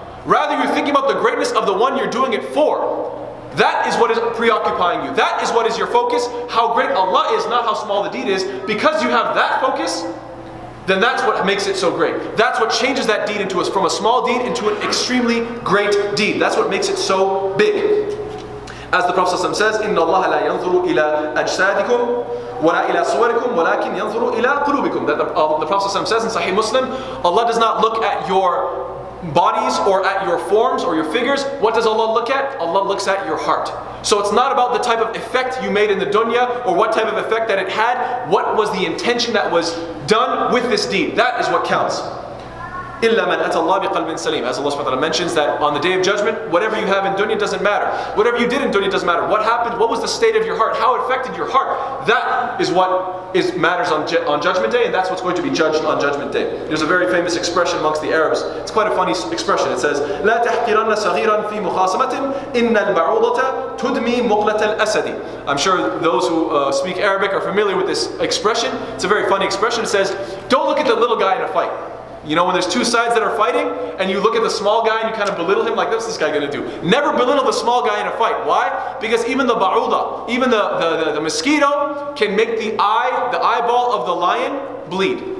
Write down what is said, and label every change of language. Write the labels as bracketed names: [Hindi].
[English] Rather you're thinking about the greatness of the one you're doing it for. That is what is preoccupying you. That is what is your focus. How great Allah is, not how small the deed is. Because you have that focus, then that's what makes it so great. That's what changes that deed from a small deed into an extremely great deed. That's what makes it so big. As the Prophet ﷺ says, [Arabic] إِنَّ اللَّهَ لَا يَنْظُرُ إِلَىٰ أَجْسَادِكُمْ وَلَا إِلَىٰ صُوَرِكُمْ وَلَكِنْ يَنْظُرُ إِلَىٰ قُلُوبِكُمْ. [English] That the Prophet ﷺ says in Sahih Muslim, Allah does not look at your bodies or at your forms or your figures. What does Allah look at? Allah looks at your heart. So it's not about the type of effect you made in the dunya or what type of effect that it had. What was the intention that was done with this deed? That is what counts. [Arabic] إِلَّا مَنْ أَتَى اللَّهَ بِقَلْبٍ سَلِيمٍ. [English] As Allah subhanahu wa ta'ala mentions that on the day of judgment, whatever you have in dunya doesn't matter. Whatever you did in dunya doesn't matter. What happened? What was the state of your heart? How it affected your heart? That is what matters on judgment day, and that's what's going to be judged on judgment day. There's a very famous expression amongst the Arabs. It's quite a funny expression. It says, [Arabic] لَا تَحْقِرَنَّ صَغِيرًا فِي مُخَاصَمَةٍ إِنَّ الْبَعُوضَةَ تُدْمِي مُقْلَةَ الْأَسَدِ. [English] I'm sure those who speak Arabic are familiar with this expression. It's a very funny expression. It says, don't look at the little guy in a fight. You know, when there's two sides that are fighting, and you look at the small guy and you kind of belittle him, like, what's this guy going to do? Never belittle the small guy in a fight. Why? Because even the ba'uda, even the mosquito can make the eyeball of the lion bleed.